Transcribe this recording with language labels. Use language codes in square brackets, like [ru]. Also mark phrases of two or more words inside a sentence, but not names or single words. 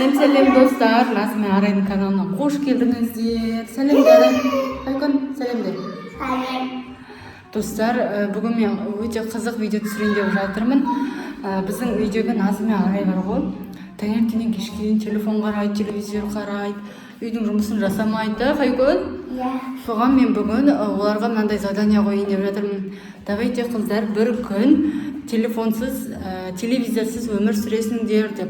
[tr] Selam dostlar, Nazmi Aray'ın kanalına hoş geldinizler. Selam de. Aykın, selam de. Selam. [kk] Dostlar, bugün men өте қызық видео түсірейін деп жатырмын. Біздің видеода Назми Арай бар ғой. Таңертеңнен кешке дейін телефон қарайды, телевизор қарайды, үйдің жұмысын жасамайды, Айкүн? Иә. Соған мен бүгін оларға мынандай задание қояйын деп жатырмын. Давайте қыздар бір күн телефонсыз, телевизорсыз өмір сүресіңдер деп.